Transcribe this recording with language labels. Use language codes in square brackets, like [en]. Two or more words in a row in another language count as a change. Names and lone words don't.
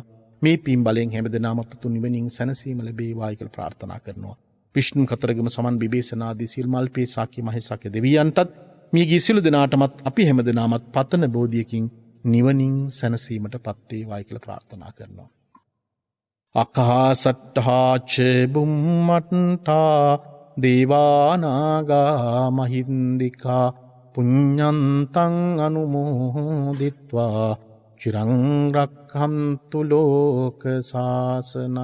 [si] මේ පින් බලයෙන් හැමදෙනාම තුන් නිවනින් සැනසීම ලැබේවායි කියලා ප්‍රාර්ථනා කරනවා. විෂ්ණු කතරගම සමන් බිබේසනාදී සිල් මල්පේ සාකි මහේසාක්‍ය දෙවියන්ටත් මියගිය සියලු දෙනාටමත් අපි හැමදෙනාමත් පතන බෝධියකින් නිවනින් සැනසීමට පත් වේවායි කියලා ප්‍රාර්ථනා කරනවා. [pi] අකාසට්ඨා ච බුම්මට්ඨා දේවානාගා මහින්దికා පුඤ්ඤන්තං අනුමෝදිත්වා චිරං රක්ඛන්තු ලෝක සාසනං.